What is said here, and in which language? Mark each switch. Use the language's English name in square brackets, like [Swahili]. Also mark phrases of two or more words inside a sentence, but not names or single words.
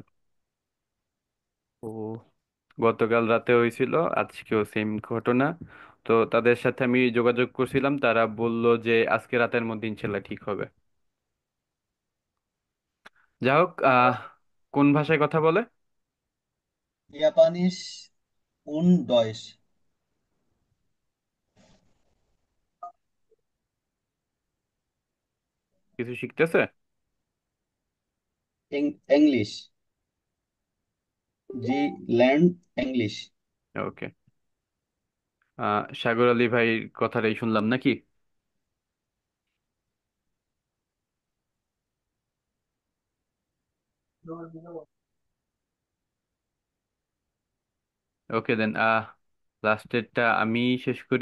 [Bangla] ও। গতকাল রাতে হয়েছিল, আজকেও সেম ঘটনা। তো তাদের সাথে আমি যোগাযোগ করছিলাম, তারা বলল যে আজকে রাতের মধ্যে ইনশাল্লাহ ঠিক হবে। যাই হোক, কোন ভাষায় কথা বলে? [German] Japanisch und Deutsch. [Bangla] কিছু শিখতেছে? [German] Englisch. Sie lernt English. [Bangla] ওকে। সাগর আলী ভাই কথাটাই শুনলাম নাকি? ওকে দেন, লাস্টেরটা আমি শেষ করি।